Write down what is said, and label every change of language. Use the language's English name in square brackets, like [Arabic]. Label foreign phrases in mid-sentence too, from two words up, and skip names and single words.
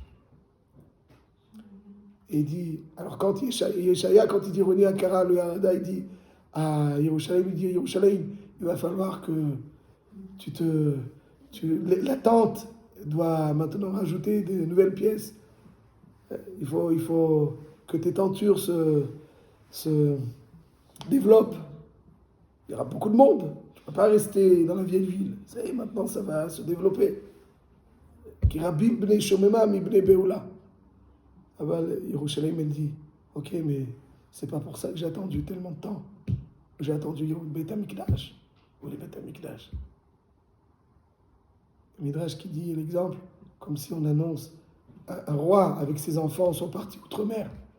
[French] Et il dit, alors quand Yeshaya, quand il dit [Hebrew] רני עקרה, לא ילדה, [French] il dit à Yerushalayim, il dit Yerushalayim, il va falloir que la tente doit maintenant rajouter des nouvelles pièces. Il faut que tes tentures se développent. Il y aura beaucoup de monde. Tu ne peux pas rester dans la vieille ville. Ça y est, maintenant, ça va se développer. [Hebrew] כי רבים בני שוממה מבני בעולה. אבל ירושלים, [French] elle dit, ok, mais c'est pas pour ça que j'ai attendu tellement de temps. J'ai attendu le [Hebrew] בית המקדש. [French] Ou le [Hebrew] בית המקדש. [French] Le Midrash qui dit l'exemple, comme si on annonce un roi avec ses enfants sont partis outre-mer.